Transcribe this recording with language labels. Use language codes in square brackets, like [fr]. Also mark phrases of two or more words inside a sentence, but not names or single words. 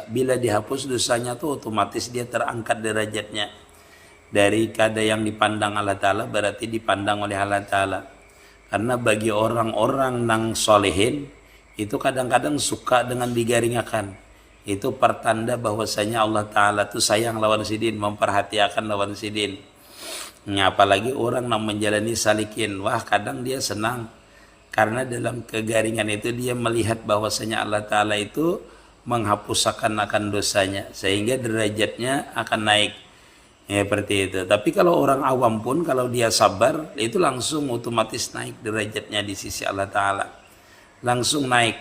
[bjn] Bila dihapus dosanya tuh otomatis dia terangkat derajatnya. [id] Dari kada yang dipandang Allah Ta'ala berarti dipandang oleh Allah Ta'ala. Karena bagi orang-orang yang solehin itu kadang-kadang suka dengan digaringakan. [bjn] Itu pertanda bahwasanya Allah Ta'ala tuh sayang lawan sidin, memperhatikan lawan sidin. [id] Apalagi orang yang menjalani salikin, wah kadang dia senang karena dalam kegaringan itu dia melihat bahwasanya Allah Ta'ala itu menghapus akan dosanya sehingga derajatnya akan naik ya, seperti itu. Tapi kalau orang awam pun kalau dia sabar itu langsung otomatis naik derajatnya di sisi Allah Ta'ala, langsung naik.